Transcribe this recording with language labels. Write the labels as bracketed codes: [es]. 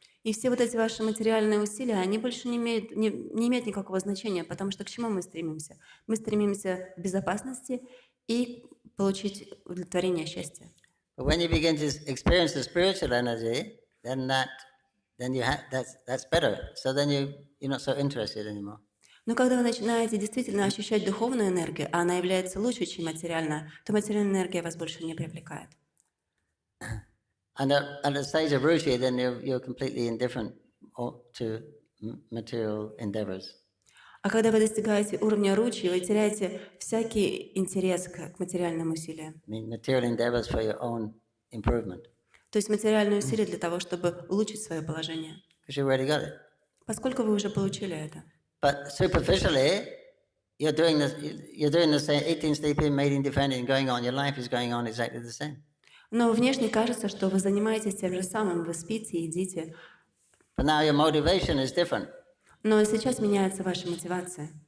[ru] И все вот эти ваши материальные усилия, они больше не имеют никакого значения, потому что к чему мы стремимся? Мы стремимся к безопасности и получить удовлетворение счастья. [en] But when you begin to experience the spiritual energy, then that's better. So then you're not so interested anymore. [ru] Но когда вы начинаете действительно ощущать духовную энергию, а она является лучше, чем материальная, то материальная энергия вас больше не привлекает. [en] And at the stage of ruchi, then you're completely indifferent to material endeavors. [ru] А когда вы достигаете уровня ручи, вы теряете всякий интерес к материальным усилиям. [en] I mean, material endeavors for your own improvement. [ru] То есть материальные усилия для того, чтобы улучшить свое положение. [en] Because you already got it. [ru] Поскольку вы уже получили это. [en] But superficially, you're doing the same, eating, sleeping, mating, defending, going on. Your life is going on exactly the same. [ru] Но внешне кажется, что вы занимаетесь тем же самым, вы спите, едите. [en] But now your motivation is different. [ru] Но сейчас меняется ваша мотивация.